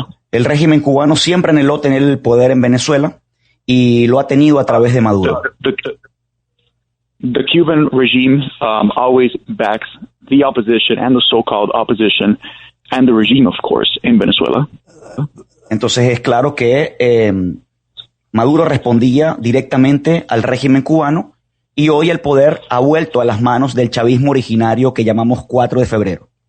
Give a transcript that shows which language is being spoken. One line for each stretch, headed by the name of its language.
Spanish: El régimen cubano siempre anheló tener el poder en Venezuela y lo ha tenido a través de Maduro.
English: The Cuban regime always backs the opposition and the so-called opposition and the regime, of course, in Venezuela.
Spanish: Entonces es claro que Maduro respondía directamente al régimen cubano, y hoy el poder ha vuelto a las manos del chavismo originario que llamamos 4 de febrero.